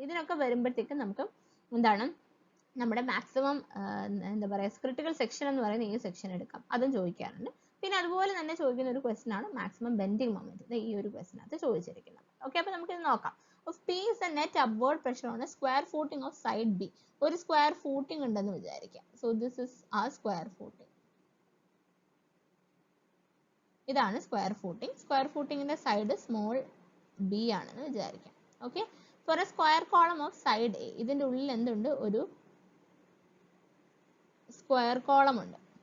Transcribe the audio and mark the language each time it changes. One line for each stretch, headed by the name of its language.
Malayalam: ഇതിനൊക്കെ വരുമ്പോഴത്തേക്കും നമുക്ക് എന്താണ് നമ്മുടെ മാക്സിമം എന്താ പറയുക ക്രിട്ടിക്കൽ സെക്ഷൻ എന്ന് പറയുന്ന ഈ സെക്ഷൻ എടുക്കാം, അതും ചോദിക്കാറുണ്ട്. പിന്നെ അതുപോലെ തന്നെ ചോദിക്കുന്ന ഒരു ക്വസ്റ്റൻ ആണ് മാക്സിമം ബെൻഡിങ് മൊമെന്റ്, ഈ ഒരു ക്വസ്റ്റിനകത്ത് ചോദിച്ചിരിക്കുന്നത്. ഓക്കെ, അപ്പോൾ നമുക്ക് ഇത് നോക്കാം.
English: If P is the net upward pressure on a square footing of side B,
Malayalam: ഒരു സ്ക്വയർ ഫൂട്ടിംഗ് ഉണ്ടെന്ന് വിചാരിക്കാം. സോ ദിസ് ഇസ് ആ സ്ക്വയർ ഫൂട്ടിംഗ്, ഇതാണ് square footing. Square ഫൂട്ടിങ്ങിന്റെ side small B ആണെന്ന് വിചാരിക്കാം. Okay,
English: for a square column of side a,
Malayalam: ഇതിന്റെ ഉള്ളിൽ എന്തുണ്ട്, ഒരു സ്ക്വയർ കോളം ഉണ്ട്.